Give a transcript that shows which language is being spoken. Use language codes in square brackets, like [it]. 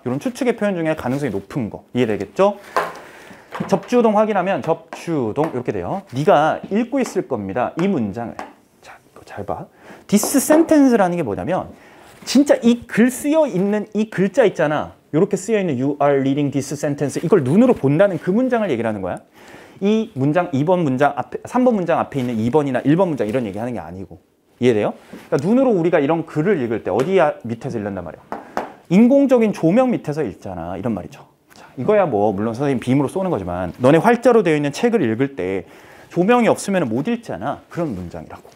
[ko] 이런 추측의 표현 중에 가능성이 높은 거 이해되겠죠? 접주동 확인하면 접주동 이렇게 돼요. 네가 읽고 있을 겁니다. 이 문장을. 자, 이거 잘 봐. This sentence라는 게 뭐냐면 진짜 이 글 쓰여 있는 이 글자 있잖아. 이렇게 쓰여 있는 [en] You are reading this sentence. [ko] 이걸 눈으로 본다는 그 문장을 얘기를 하는 거야. 이 문장 2번 문장 앞에 3번 문장 앞에 있는 2번이나 1번 문장 이런 얘기하는 게 아니고. 이해돼요? 그러니까 눈으로 우리가 이런 글을 읽을 때 어디 밑에서 읽는단 말이야. 인공적인 조명 밑에서 읽잖아. 이런 말이죠. 자, 이거야 뭐 물론 선생님 빔으로 쏘는 거지만 너네 활자로 되어 있는 책을 읽을 때 조명이 없으면 못 읽잖아. 그런 문장이라고.